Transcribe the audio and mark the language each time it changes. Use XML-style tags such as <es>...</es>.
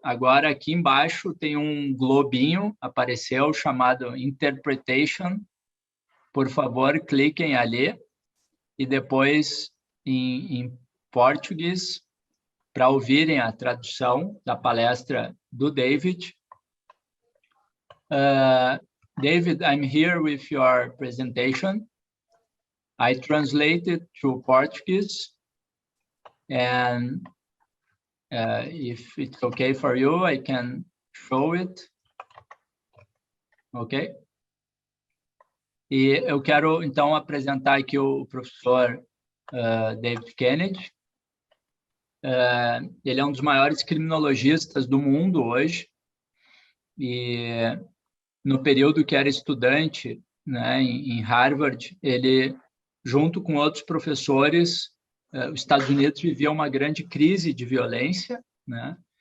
<pt>Agora, aqui embaixo tem um globinho, apareceu, chamado Interpretation. Por favor, cliquem ali. E depois, em português, para ouvirem a tradução da palestra do David.</pt> <en>David, I'm here with your presentation. I translated to Portuguese. And if it's okay for you, I can show it. Ok?</en> <pt>E eu quero, então, apresentar aqui o professor David Kennedy. Ele é um dos maiores criminologistas do mundo hoje. E no período que era estudante, né, em Harvard, ele, junto com outros professores, os Estados Unidos vivia uma grande crise de violência, né?</pt>